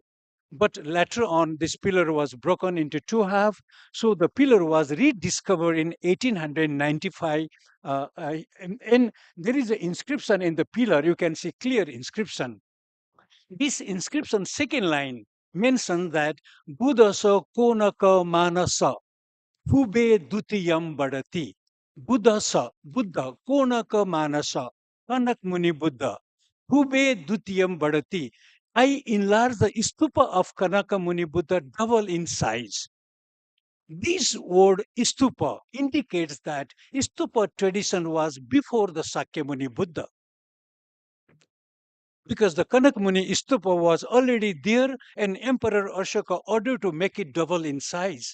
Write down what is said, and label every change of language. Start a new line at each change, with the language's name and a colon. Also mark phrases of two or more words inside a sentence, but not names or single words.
English: But later on, this pillar was broken into two halves. So the pillar was rediscovered in 1895. And there is an inscription in the pillar. You can see clear inscription. This inscription, second line, mentions that
Prakrit languages: Buddha sa konaka manasa hube dutiyam badati. Buddha konaka manasa kanak muni Buddha hube dutiyam badati.
English: I enlarged the stupa of Kanaka Muni Buddha double in size. This word stupa indicates that stupa tradition was before the Sakyamuni Buddha. Because the Kanak Muni stupa was already there and Emperor Ashoka ordered to make it double in size.